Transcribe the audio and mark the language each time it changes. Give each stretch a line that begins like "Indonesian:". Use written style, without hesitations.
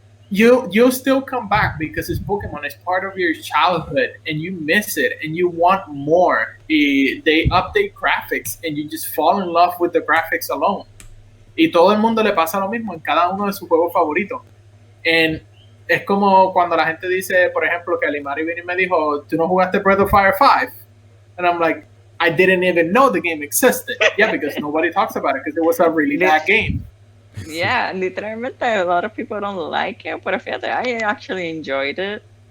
English: You'll still come back because it's Pokemon. It's part of your childhood, and you miss it, and you want more. They update graphics, and you just fall in love with the graphics alone.
Spanish: Y todo el mundo le pasa lo mismo en cada uno de sus juegos favoritos. And es como cuando la gente dice, por ejemplo, que Alimari vino y me dijo, ¿tú no jugaste Breath of Fire 5?
English: And I'm like, I didn't even know the game existed. Yeah, because nobody talks about it because it was a really bad game. Yeah, literalmente a lot of people don't like it,
Spanish: pero fíjate,
English: I actually enjoyed it.